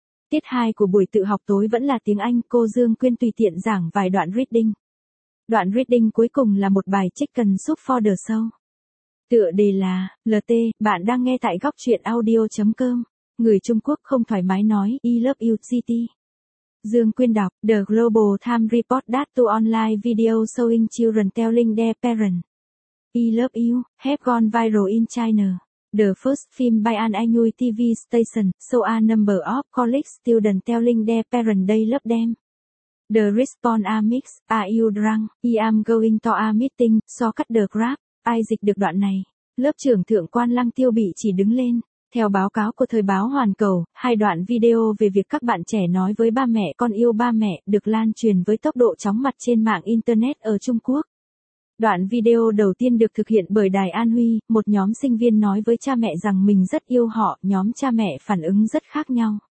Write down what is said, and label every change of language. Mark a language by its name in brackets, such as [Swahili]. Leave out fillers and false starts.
[Vietnamese] Tiết 2 của buổi tự học tối vẫn là tiếng Anh, cô Dương Quyên tùy tiện giảng vài đoạn reading. Đoạn reading cuối cùng là một bài [English] chicken soup for the soul. [Vietnamese] Tựa đề là, LT, bạn đang nghe tại góc truyện audio.com. Người Trung Quốc không thoải mái nói, [English] I love you, [Vietnamese] city. Dương Quyên đọc, [English] The Global Times report that two online videos showing children telling their parents, I love you, have gone viral in China. The first film by an Anhui TV station, show a number of college students telling their parents they love them. The response are mixed, are you drunk, I am going to a meeting, so cut the crap. [Vietnamese] Ai dịch được đoạn này? Lớp trưởng Thượng quan Lăng Tiêu Bị chỉ đứng lên. Theo báo cáo của Thời báo Hoàn Cầu, hai đoạn video về việc các bạn trẻ nói với ba mẹ con yêu ba mẹ được lan truyền với tốc độ chóng mặt trên mạng Internet ở Trung Quốc. Đoạn video đầu tiên được thực hiện bởi Đài An Huy, một nhóm sinh viên nói với cha mẹ rằng mình rất yêu họ, nhóm cha mẹ phản ứng rất khác nhau.